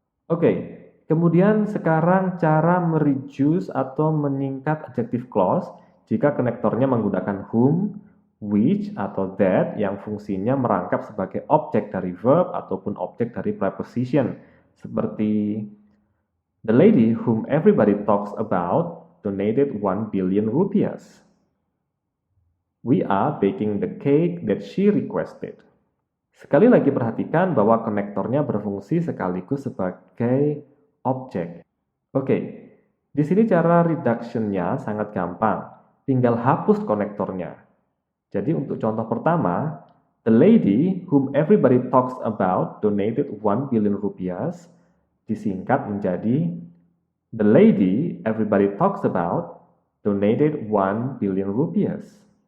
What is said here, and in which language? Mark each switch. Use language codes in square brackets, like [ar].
[id] Oke, kemudian sekarang cara mereduce atau menyingkat adjective clause jika konektornya menggunakan whom, which, atau that yang fungsinya merangkap sebagai objek dari verb ataupun objek dari preposition. Seperti [en] the lady whom everybody talks about donated 1 billion rupiahs. We are baking the cake that she requested. [id] Sekali lagi perhatikan bahwa konektornya berfungsi sekaligus sebagai objek. Oke, di sini cara reduction-nya sangat gampang. Tinggal hapus konektornya. Jadi untuk contoh pertama, [en] the lady whom everybody talks about donated 1 billion rupiahs [id] disingkat menjadi [en] the lady everybody talks about donated 1 billion rupiahs.